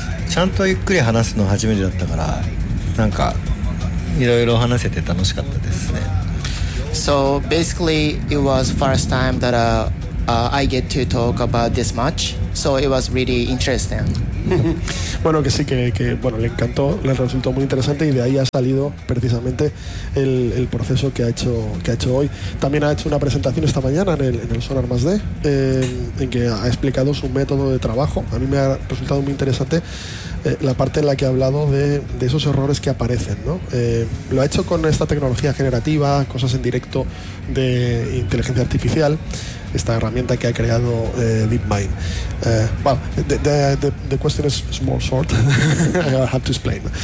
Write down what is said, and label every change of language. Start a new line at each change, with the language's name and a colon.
Japanese: ちゃんとゆっくり話すの初めてだったから、なんかいろいろ話せて楽しかったですね。
English: So basically, it was first time that I get to talk about this much. So it was really interesting.
Spanish: Bueno, que sí, que bueno, le encantó, le resultó muy interesante, y de ahí ha salido precisamente el proceso que ha hecho hoy. También ha hecho una presentación esta mañana en el Sonar Más D, en que ha explicado su método de trabajo. A mí me ha resultado muy interesante la parte en la que ha hablado de esos errores que aparecen, ¿no? Lo ha hecho con esta tecnología generativa, cosas en directo de inteligencia artificial, esta herramienta que ha creado DeepMind.
English: The question is more short. I have to explain.